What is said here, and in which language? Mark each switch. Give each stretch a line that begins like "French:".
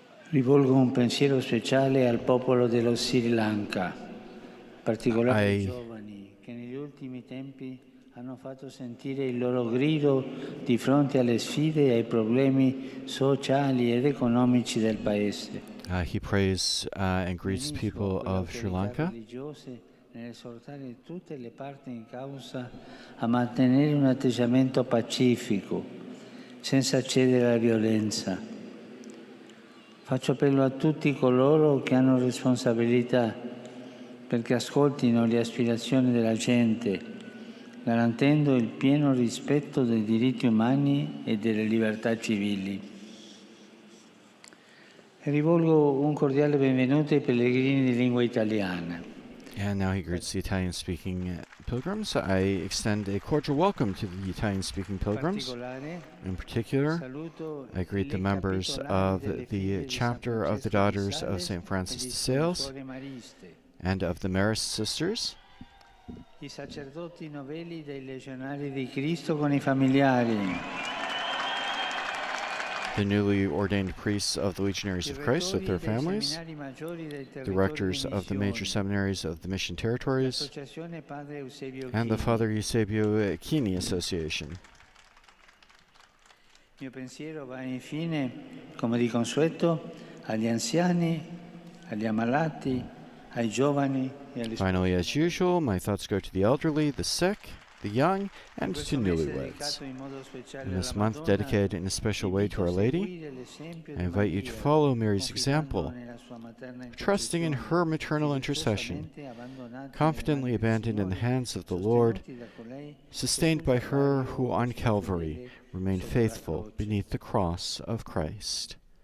Italian: Rivolgo un pensiero speciale al popolo dello Sri Lanka, in particolare ai giovani che negli ultimi tempi hanno fatto sentire il loro grido di fronte alle sfide e ai problemi sociali ed economici del paese.
English: He prays and greets the people of Sri Lanka.
Italian: Nell'esortare tutte le parti in causa a mantenere un atteggiamento pacifico, senza cedere alla violenza. Faccio appello a tutti coloro che hanno responsabilità perché ascoltino le aspirazioni della gente, garantendo il pieno rispetto dei diritti umani e delle libertà civili. E rivolgo un cordiale benvenuto ai pellegrini di lingua italiana.
English: And now he greets the Italian-speaking pilgrims. I extend a cordial welcome to the Italian-speaking pilgrims. In particular, I greet the members of the chapter of the Daughters of St. Francis de Sales and of the Marist Sisters.
Italian: I sacerdoti novelli dei legionari di Cristo con i familiari.
English: The newly ordained priests of the Legionaries of Christ with their families, the rectors of the major seminaries of the mission territories, and the Father Eusebio Chini Association.
Italian: Mio pensiero va infine, come di consueto, agli anziani, agli ammalati, ai giovani e agli
English: Finally, as usual, my thoughts go to the elderly, the sick, the young, and to newlyweds. In this month dedicated in a special way to Our Lady, I invite you to follow Mary's example, trusting in her maternal intercession, confidently abandoned in the hands of the Lord, sustained by her who on Calvary remained faithful beneath the cross of Christ.